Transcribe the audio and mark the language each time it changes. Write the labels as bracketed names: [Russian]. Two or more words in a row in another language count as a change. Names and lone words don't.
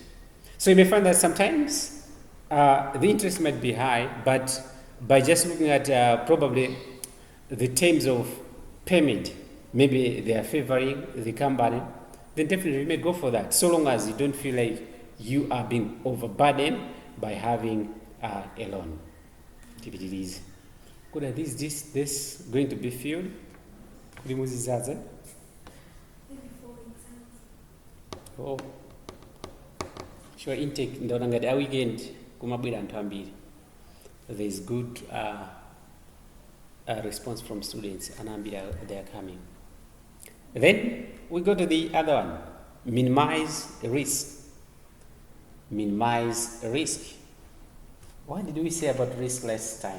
[English] So you may find that sometimes the interest might be high, but by just looking at probably the terms of payment, maybe they are favoring the company, then definitely you may go for that, so long as you don't feel like you are being overburdened by having a loan. If it is good, this going to be filled? Limuzizaza? Maybe 4 exams. Oh. Sure, [Nyanja] intake ndaona ngati a weekend kumabwera anthu ambiri. [English] There is good response from students, anambira they are coming. Then we go to the other one, minimize risk. Minimize risk. What did we say about risk last time?